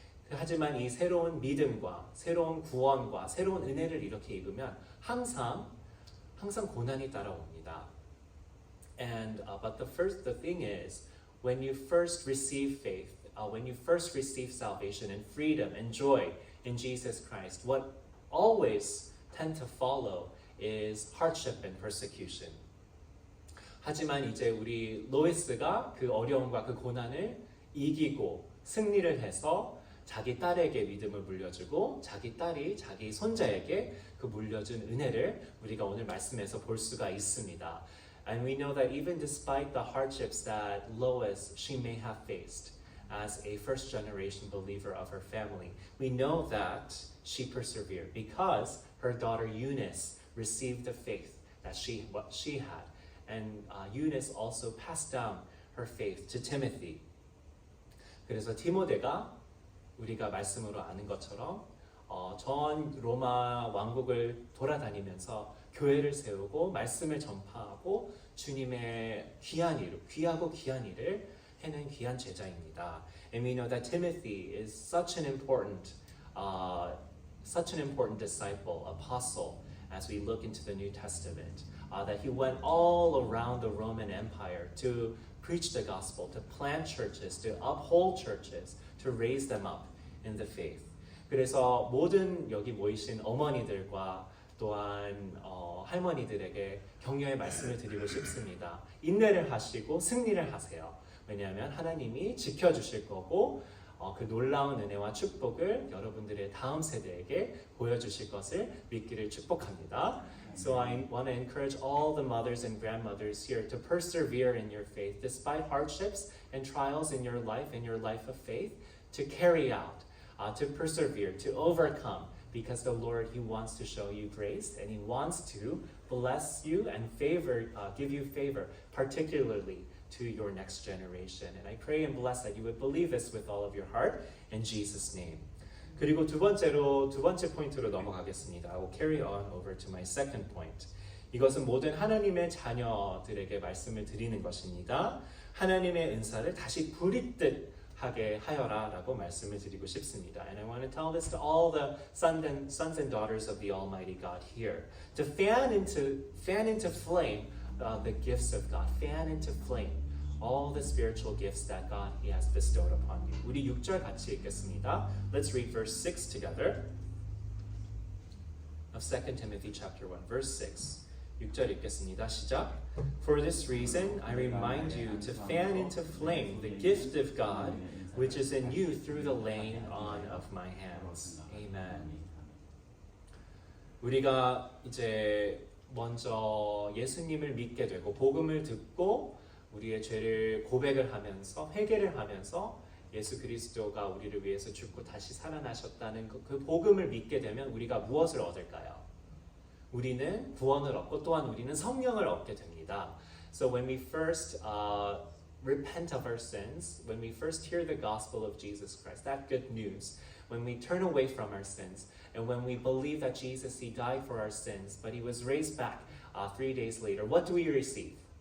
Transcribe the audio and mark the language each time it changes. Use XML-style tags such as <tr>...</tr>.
<ko>하지만 이 새로운 믿음과 새로운 구원과 새로운 은혜를 이렇게 입으면 항상 고난이 따라옵니다.</ko> <en>And but the thing is, when you first receive faith, when you first receive salvation and freedom and joy in Jesus Christ, what always tend to follow is hardship and persecution.</en> <ko>하지만 이제 우리 로이스가 그 어려움과 그 고난을 이기고 승리를 해서 자기 딸에게 믿음을 물려주고 자기 딸이 자기 손자에게 그 물려준 은혜를 우리가 오늘 말씀에서 볼 수가 있습니다.</ko> <en>And we know that even despite the hardships that Lois, she may have faced as a first generation believer of her family, we know that she persevered because her daughter Eunice received the faith that she had. And Eunice also passed down her faith to Timothy.</en> <ko>그래서 디모데가 우리가 말씀으로 아는 것처럼 전 로마 왕국을 돌아다니면서 교회를 세우고 말씀을 전파하고 주님의 귀하고 귀한 일을 해낸 귀한 제자입니다.</ko> <en>And we know that Timothy is such an important disciple, apostle, as we look into the New Testament, that he went all around the Roman Empire to preach the gospel, to plant churches, to uphold churches, to raise them up in the faith.</en> <ko>그래서 모든 여기 모이신 어머니들과 또한 할머니들에게 격려의 말씀을 드리고 싶습니다. 인내를 하시고 승리를 하세요. 왜냐하면 하나님이 지켜주실 거고 그 놀라운 은혜와 축복을 여러분들의 다음 세대에게 보여주실 것을 믿기를 축복합니다.</ko> <en>So I want to encourage all the mothers and grandmothers here to persevere in your faith despite hardships and trials in your life of faith, to carry out, to persevere, to overcome, because the Lord, He wants to show you grace and He wants to bless you and give you favor, particularly to your next generation. And I pray and bless that you would believe this with all of your heart in Jesus' name.</en> <ko>그리고 두 번째 포인트로 넘어가겠습니다.</ko> <en>I will carry on over to my second point.</en> <ko>이것은 모든 하나님의 자녀들에게 말씀을 드리는 것입니다. 하나님의 은사를 다시 부릿듯 하게 하여라라고 말씀을 드리고 싶습니다.</ko> <en>And I want to tell this to all the sons and daughters of the Almighty God here. To fan into flame the gifts of God. Fan into flame all the spiritual gifts that God He has bestowed upon you.</en> <ko>우리 6절 같이 읽겠습니다.</ko> <en>Let's read verse 6 together. Of 2 Timothy chapter 1, verse 6.</en> <ko>6절 읽겠습니다. 시작.</ko> <en>For this reason I remind you to fan into flame the gift of God which is in you through the laying on of my hands. Amen.</en> <ko>우리가 이제 먼저 예수님을 믿게 되고 복음을 듣고 우리의 죄를 고백을 하면서 회개를 하면서 예수 그리스도가 우리를 위해서 죽고 다시 살아나셨다는 그 복음을 믿게 되면 우리가 무엇을 얻을까요? 우리는 구원을 얻고 또한 우리는 성령을 얻게 됩니다.</ko> <en>So when we first repent of our sins, when we first hear the gospel of Jesus Christ, that good news, when we turn away from our sins, and when we believe that Jesus, He died for our sins, but He was raised back 3 days later, what do we receive?</en>